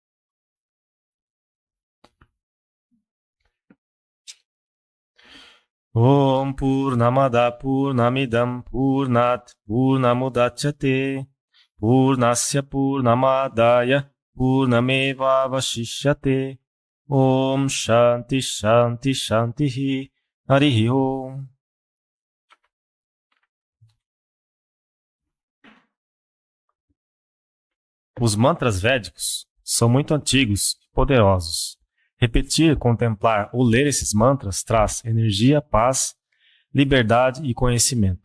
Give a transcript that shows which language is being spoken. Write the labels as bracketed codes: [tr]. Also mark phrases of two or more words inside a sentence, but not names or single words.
[sa] Om Purnamada Purnamidam Purnat Purnamudachyate Purnasya Purnamadaya Purnameva Vashishyate. Om Shanti Shanti Shanti. Harihi Om. [pt] Os mantras védicos são muito antigos e poderosos. Repetir, contemplar ou ler esses mantras traz energia, paz, liberdade e conhecimento.